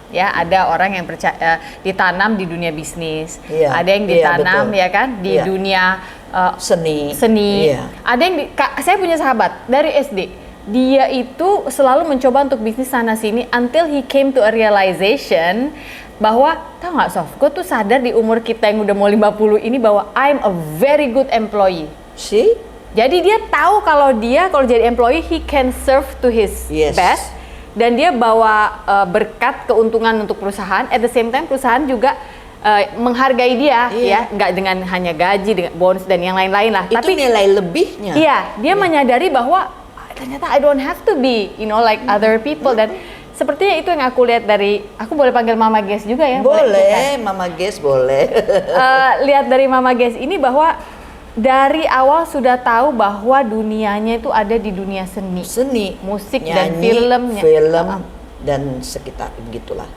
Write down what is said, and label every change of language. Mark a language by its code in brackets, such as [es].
[id] Ya, ada orang yang percaya ditanam di dunia bisnis, ada yang ditanam ya kan di dunia seni. Iya. Ada yang saya punya sahabat dari SD, dia itu selalu mencoba untuk bisnis sana sini [en] until he came to a realization [id] bahwa tahu nggak Sof, gue tuh sadar di umur kita yang udah mau 50 ini bahwa [en] I'm a very good employee. See? [id] Jadi dia tahu kalau jadi employee [en] he can serve to his best. [id] Dan dia bawa berkat keuntungan untuk perusahaan, [en] at the same time [id] perusahaan juga menghargai dia, ya, nggak dengan hanya gaji, dengan bonus dan yang lain-lain lah. Itu tapi nilai lebihnya. Iya, dia menyadari bahwa [en] ternyata I don't have to be, like other people. [id] Dan sepertinya itu yang aku lihat dari, aku boleh panggil Mama Ges juga ya? Boleh, Mama Ges boleh. Lihat dari Mama Ges ini bahwa dari awal sudah tahu bahwa dunianya itu ada di dunia seni. Seni, musik dan nyanyi, filmnya. film dan sekitar begitulah.